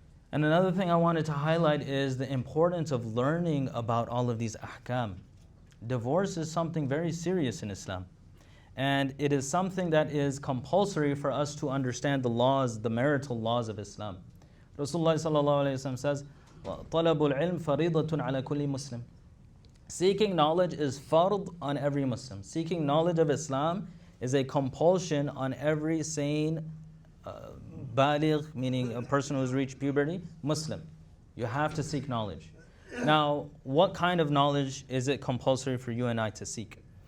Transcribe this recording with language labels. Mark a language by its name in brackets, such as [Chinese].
[English] And another thing I wanted to highlight is the importance of learning about all of these ahkam. Divorce is something very serious in Islam. And it is something that is compulsory for us to understand the laws, the marital laws of Islam. Rasulullah ﷺ says, [Arabic] طَلَبُ الْعِلْمِ فَرِيضَةٌ عَلَى كُلِّ مُسْلِمٍ. [English] Seeking knowledge is fard on every Muslim. Seeking knowledge of Islam is a compulsion on every sane, baligh, meaning a person who has reached puberty, Muslim. You have to seek knowledge. Now, what kind of knowledge is it compulsory for you and I to seek?